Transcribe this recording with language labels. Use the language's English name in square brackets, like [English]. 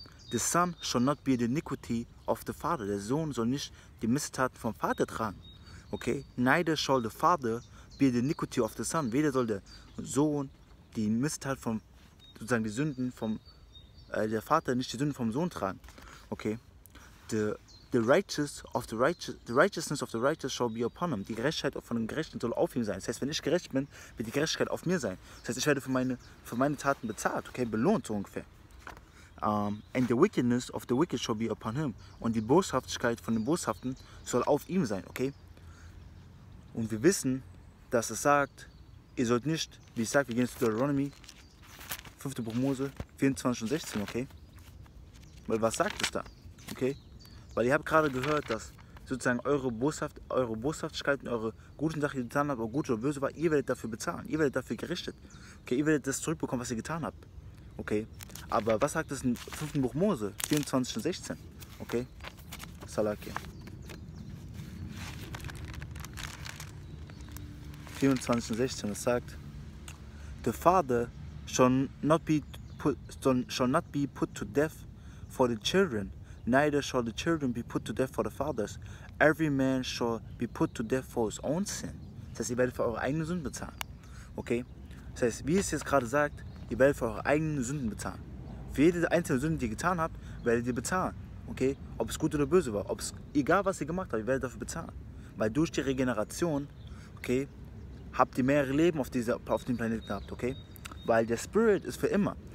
[English] The son shall not be the iniquity of the father. [German] Der Sohn soll nicht die Missetaten vom Vater tragen. Okay? [English] Neither shall the father be the iniquity of the son. [German] Weder soll der Sohn die Missetat vom, sozusagen die Sünden vom, der Vater nicht die Sünden vom Sohn tragen. Okay? [English] The righteousness of the righteous shall be upon him. [German] Die Gerechtigkeit von dem Gerechten soll auf ihm sein. Das heißt, wenn ich gerecht bin, wird die Gerechtigkeit auf mir sein. Das heißt, ich werde für meine Taten bezahlt, okay? Belohnt so ungefähr. [English] And the wickedness of the wicked shall be upon him. [German] Und die Boshaftigkeit von den Boshaften soll auf ihm sein, okay? Und wir wissen, dass es sagt, ihr sollt nicht, wie ich sage, wir gehen zu Deuteronomy, 5. Buch Mose, 24 und 16, okay? Weil was sagt es da, okay? Weil ihr habt gerade gehört, dass sozusagen eure Boshaftigkeit und eure guten Sachen, die ihr getan habt, ob gut oder böse war, ihr werdet dafür bezahlen, ihr werdet dafür gerichtet. Okay, ihr werdet das zurückbekommen, was ihr getan habt. Okay? Aber was sagt es im 5. Buch Mose, 24 und 16? Okay? Salakia. 24 und 16, es sagt, [English] the father shall not be put to death for the children, neither shall the children be put to death for the fathers. Every man shall be put to death for his own sin. [German] Das heißt, ihr werdet für eure eigenen Sünden bezahlen. Okay? Das heißt, wie es jetzt gerade sagt, ihr werdet für eure eigenen Sünden bezahlen. Für jede einzelne Sünde, die ihr getan habt, werdet ihr bezahlen. Okay? Ob es gut oder böse war, egal was ihr gemacht habt, ihr werdet dafür bezahlen. Weil durch die Regeneration, okay, habt ihr mehrere Leben auf dem Planeten gehabt, okay? Weil der Spirit ist für immer.